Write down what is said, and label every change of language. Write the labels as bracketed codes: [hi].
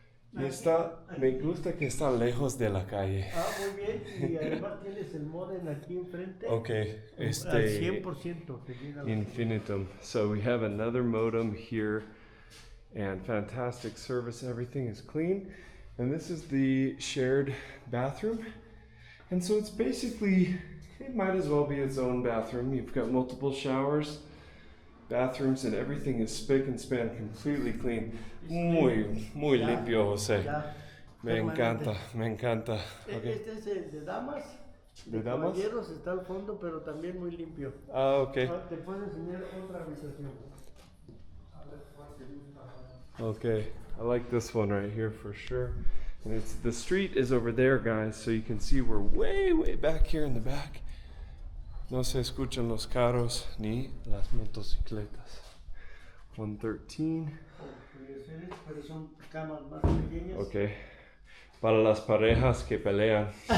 [es] Me gusta que está lejos de la calle. Muy bien, y además tienes el modem aquí enfrente. Okay, al 100%. Infinitum. [en] So we have another modem here, and fantastic service. Everything is clean, and this is the shared bathroom. And so it's basically, it might as well be its own bathroom. You've got multiple showers, bathrooms, and everything is spick and span, completely clean. [es] Muy limpio, José. Me encanta, me encanta. Okay. Este es el de damas. ¿De damas? Caballeros está al fondo, pero también muy limpio. Ah, okay. Te puedo enseñar otra habitación. [en] Okay, I like this one right here for sure. And it's, the street is over there, guys, so you can see we're way, way back here in the back. [es] No se escuchan los carros ni las motocicletas. 113. Pero son camas más pequeñas. Okay. Para las parejas que pelean.